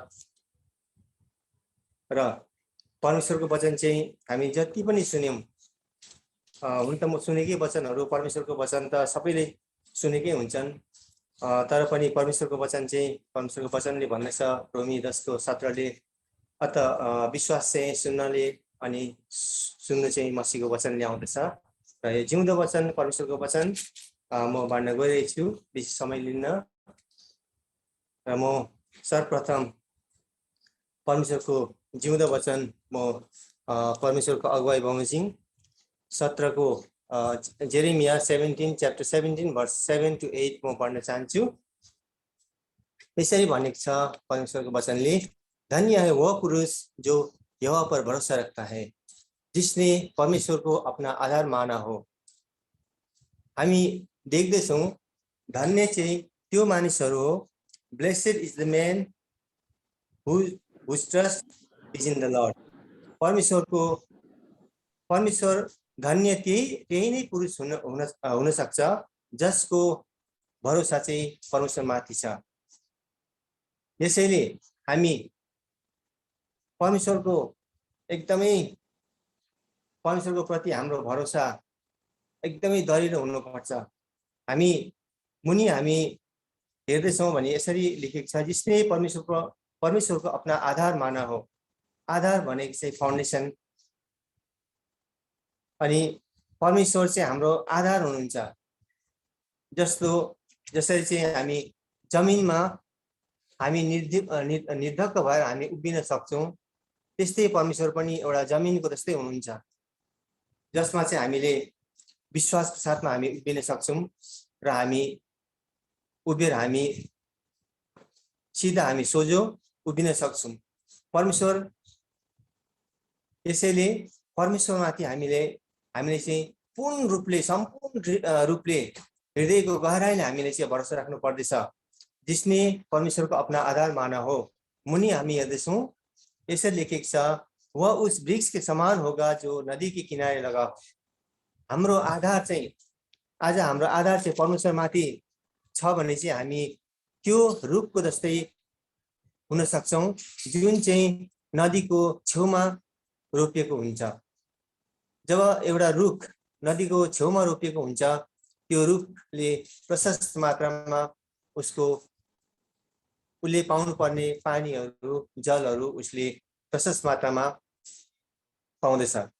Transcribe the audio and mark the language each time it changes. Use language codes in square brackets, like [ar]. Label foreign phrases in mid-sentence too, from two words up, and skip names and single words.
[ne] र परमेश्वरको वचन चाहिँ हामी जति पनि सुन्यौं, हुन त म सुनेकै वचनहरु परमेश्वरको वचन त सबैले सुनेकै हुन्छन्, तर पनि परमेश्वरको वचन चाहिँ परमेश्वरको वचनले भन्दैछ रोमी 10:17 ले अत विश्वास चाहिँ सुन्नले अनि सुन्नु चाहिँ मसीहको वचन ल्याउँदछ र यो जिउँदो वचन परमेश्वरको वचन म भन्न गइरहेको छु। बेसी समय लिन्न र म सर्वप्रथम परमेश्वरको जिउँदो वचन म परमेश्वरको अगुवाई बमोजिम 17 को जेरेमिया 17 [en] chapter 17 verse 7 to 8 [ne] म पढ्न चाहन्छु। यसरी भनेको छ परमेश्वरको वचनले, [hi] धन्य है वह पुरुष जो यहोवा पर भरोसा रखता है, जिसने परमेश्वर को अपना आधार माना हो। [ne] हामी देख्दैछौं धन्य चाहिँ त्यो मानिसहरु हो, [en] Blessed is the man whose trust is in the Lord। [ne] परमेश्वर धन्य त्यही नै पुरुष हुन सक्छ जसको भरोसा चाहिँ परमेश्वरमाथि छ। यसैले हामी परमेश्वरको प्रति हाम्रो भरोसा एकदमै दरिलो हुनुपर्छ। हामी हेर्दैछौं भने यसरी लेखेको छ, जिसले परमेश्वरको [hi] अपना आधार माना हो। [ne] आधार भनेको चाहिँ फाउन्डेसन, अनि परमेश्वर चाहिँ हाम्रो आधार हुनुहुन्छ। जसरी चाहिँ हामी जमिनमा हामी निर्धक्क भएर हामी उभिन सक्छौं, त्यस्तै परमेश्वर पनि एउटा जमिनको जस्तै हुनुहुन्छ, जसमा चाहिँ हामीले विश्वासको साथमा हामी उभिन सक्छौं र हामी उभिएर हामी सिधा हामी सोझो उभिन सक्छौं। यसैले परमेश्वरमाथि हामीले चाहिँ पूर्ण रूपले सम्पूर्ण रूपले हृदयको गहराईले हामीले चाहिँ भरोसा राख्नु पर्दछ, [hi] जिसने परमेश्वर को अपना आधार माना हो। [ne] मुनि हामी हेर्दैछौं यसरी लेखेको छ, [hi] वह उस वृक्ष के समान होगा जो नदी के किनारे लगा। [ne] हाम्रो आधार चाहिँ परमेश्वरमाथि छ भने चाहिँ हामी त्यो रुखको जस्तै हुन सक्छौं जुन चाहिँ नदीको छेउमा रोपिएको हुन्छ। जब एउटा रुख नदीको छेउमा रोपिएको हुन्छ, त्यो रुखले प्रशस्त मात्रामा उसले पाउनु पर्ने पानीहरु, जलहरु उसले प्रशस्त मात्रामा पाउँदछ।